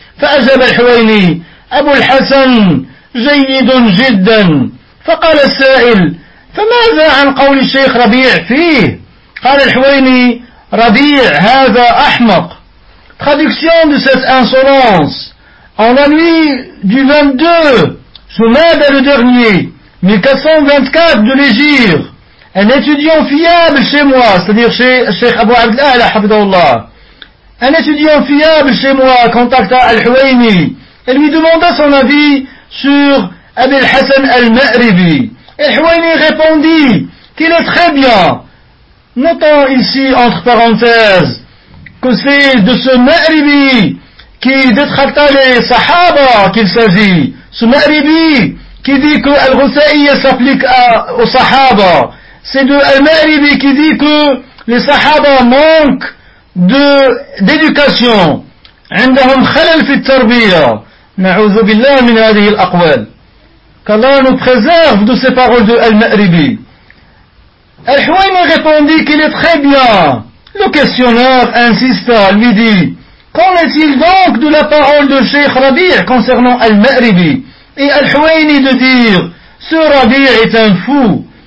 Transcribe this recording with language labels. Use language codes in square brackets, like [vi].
[ar] فأجاب الحويني أبو الحسن جيد جدا. فقال السائل: فماذا عن قول الشيخ ربيع فيه؟ قال الحويني: ربيع هذا أحمق. [fr] Traduction de cette insolence. En la nuit du 22 Jumada le dernier 1424 de l'Égypte, un étudiant fiable chez moi, c'est-à-dire chez الشيخ أبو عبد الأعلى حفظه الله, un étudiant fiable chez moi contacta Al-Huwayni et lui demanda son avis sur Abi al-Hasan al-Ma'ribi. Al-Huwayni répondit qu'il est très bien. Notons ici entre parenthèses que c'est de ce Ma'ribi qui détracta les Sahaba qu'il s'agit. Ce Ma'ribi qui dit que Al-Ghusayya s'applique aux Sahaba. C'est de Al-Ma'ribi qui dit que les Sahaba manquent d'éducation. [ar] عندهم خلل في التربية. نعوذ بالله من هذه الأقوال. [fr] Qu'Allah nous préserve de ces paroles de Al-Ma'ribi. Al-Huwayni répondit qu'il est très bien. Le questionneur insista, lui dit: qu'en est-il donc de la parole de Cheikh Rabi' concernant Al-Ma'ribi? Et Al-Huwayni de dire: ce Rabi' est un fou.